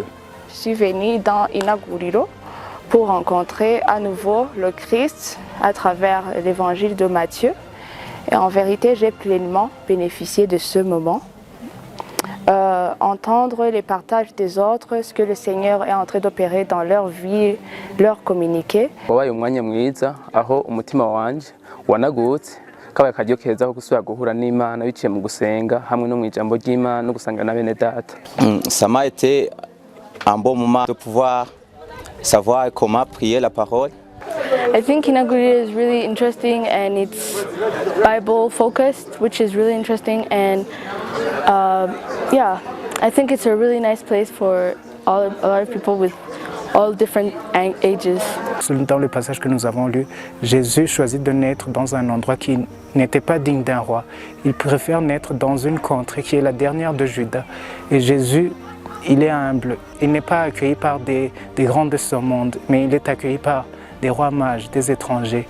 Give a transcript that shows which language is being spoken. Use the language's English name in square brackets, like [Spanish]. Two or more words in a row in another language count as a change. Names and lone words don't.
[French] Je suis venue dans Inauguriro pour rencontrer à nouveau le Christ à travers l'évangile de Matthieu. Et en vérité, j'ai pleinement bénéficié de ce moment. Entendre les partages des autres, ce que le Seigneur est en train d'opérer dans leur vie, leur communiquer. [Rundi] Wabaye umwanya mwiza aho umutima wanje wanagutse kabaye akaryo keza ko gusubira guhura n'Imana biciye mu gusenga hamwe no mu ijambo ry'Imana no gusanga na bene data. [French] Ça m'a été un bon moment de pouvoir savoir comment prier la parole. [English] I think Inauguriro is really interesting and it's Bible focused, which is really interesting, and yeah, I think it's a really nice place for a lot of people with all different ages. [French] Dans le passage que nous avons lu, Jésus choisit de naître dans un endroit qui n'était pas digne d'un roi. Il préfère naître dans une contrée qui est la dernière de Juda. Et Jésus, il est humble. Il n'est pas accueilli par des grands de ce monde, mais il est accueilli par des rois mages, des étrangers.